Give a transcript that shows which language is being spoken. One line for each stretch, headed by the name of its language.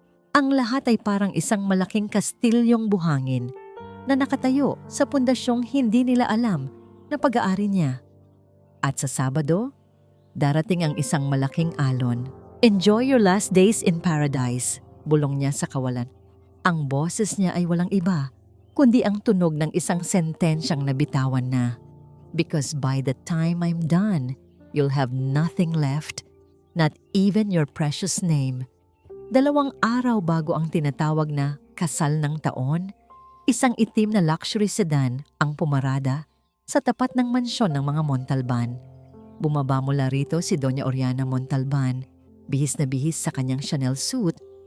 Filipino: Ang lahat ay parang isang malaking kastilyong buhangin na nakatayo sa pundasyong hindi nila alam na pag-aari niya. At sa Sabado, darating ang isang malaking alon.
English: Enjoy your last days in paradise,
Filipino: bulong niya sa kawalan. Ang boses niya ay walang iba, kundi ang tunog ng isang sentensyang nabitawan na.
English: Because by the time I'm done, you'll have nothing left, not even your precious name.
Filipino: 2 araw bago ang tinatawag na kasal ng taon, isang itim na luxury sedan ang pumarada sa tapat ng mansyon ng mga Montalban. Bumaba mula rito si Doña Oriana Montalban, bihis na bihis sa kanyang Chanel suit.